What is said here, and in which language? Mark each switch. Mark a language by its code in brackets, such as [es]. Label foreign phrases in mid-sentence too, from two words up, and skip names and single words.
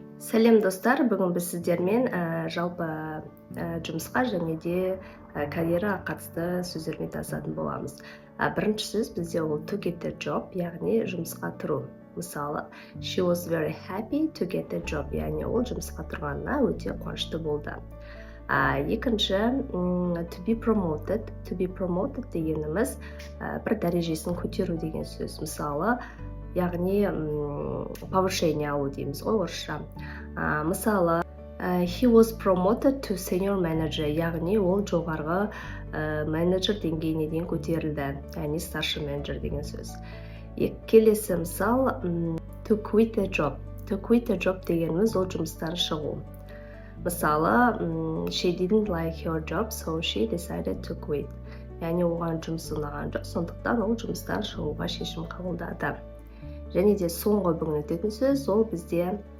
[kk] Сәлем достар, бүгін біз сіздермен жалпы жұмысқа және де карьераға қатысты сөздермен танысатын боламыз. Бірінші сөз бізде ол [en] to get the job, [kk] яғни жұмысқа тұру. Мысалы, [en] she was very happy to get the job, [kk] яғни ол жұмысқа тұрғанына өте қуанышты болды. Екінші, [en] to be promoted. To be promoted [kk] дегеніміз бір дәрежесін көтеру деген сөз. Мысалы, яғни повышение алу дейміз ғой орысша. Мысалы, [en] he was promoted to senior manager, [kk] яғни ол жоғарғы менеджер деңгейіне дейін көтерілді, яғни [ru] старший менеджер [kk] деген сөз. Келесі мысал, [en] to quit the job. To quit the job [kk] дегеніміз ол жұмыстан шығу. Мысалы, [en] she didn't like her job, so she decided to quit. [kk] Яғни оған жұмыс ұнаған жоқ, сондықтан ол жұмыстан шығуға шешім қабылдады. Және де соңғы бүгін өтетін сөз, ол бізде